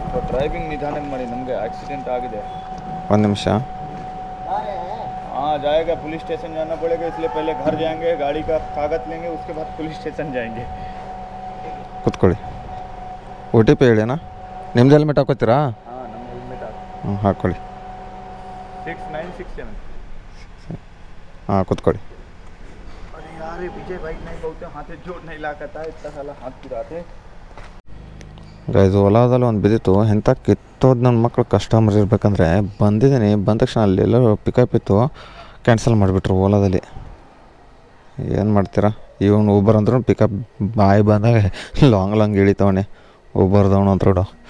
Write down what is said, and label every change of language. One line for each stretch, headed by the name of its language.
Kannada: Driving ನಿಧಾನಕ್ಕೆ ಮಾಡಿ, ನಮಗೆ ಆಕ್ಸಿಡೆಂಟ್ ಆಗಿದೆ. 1 ನಿಮಿಷ.
Hindi: हाँ जाएगा, पुलिस स्टेशन जाना पड़ेगा, इसलिए पहले घर जाएंगे, गाड़ी का कागज लेंगे, उसके बाद पुलिस स्टेशन जाएंगे.
Kannada: ಕೂತ್ಕೊಳ್ಳಿ. OTP ಹೇಳಿನಾ? ನಿಮ್ದು ಹೆಲ್ಮೆಟ್ ಹಾಕೋತೀರಾ? ಹಾಂ, ನಮ್ಮ ಹೆಲ್ಮೆಟ್ ಹಾಕ್ಕೊಳ್ಳಿ. 6967. ಹಾಂ ಕೂತ್ಕೊಳ್ಳಿ.
Hindi: अरे यार ये पीछे बाइक नहीं, बहुत हाथे जोड़ नहीं लाकता है, इतना साला हाथ पुराते.
Kannada: ಗೈಸ್ ಓಲಾದಲ್ಲಿ ಒಂದು ಬಿದ್ದಿತ್ತು. ಎಂಥ ಕಿತ್ತೋದು ನನ್ನ ಮಕ್ಕಳು ಕಸ್ಟಮರ್ ಇರಬೇಕಂದ್ರೆ ಬಂದಿದ್ದೀನಿ. ಬಂದ ತಕ್ಷಣ ಅಲ್ಲೆಲ್ಲೋ ಪಿಕಪ್ ಇತ್ತು, ಕ್ಯಾನ್ಸಲ್ ಮಾಡಿಬಿಟ್ರು ಓಲಾದಲ್ಲಿ. ಏನು ಮಾಡ್ತೀರಾ? ಇವನು ಊಬರ್ ಅಂದ್ರೂ ಪಿಕಪ್ ಬಾಯಿ ಬಂದಾಗ ಲಾಂಗ್ ಇಳಿತವನೆ ಊಬರ್ದವನು ಅಂತ.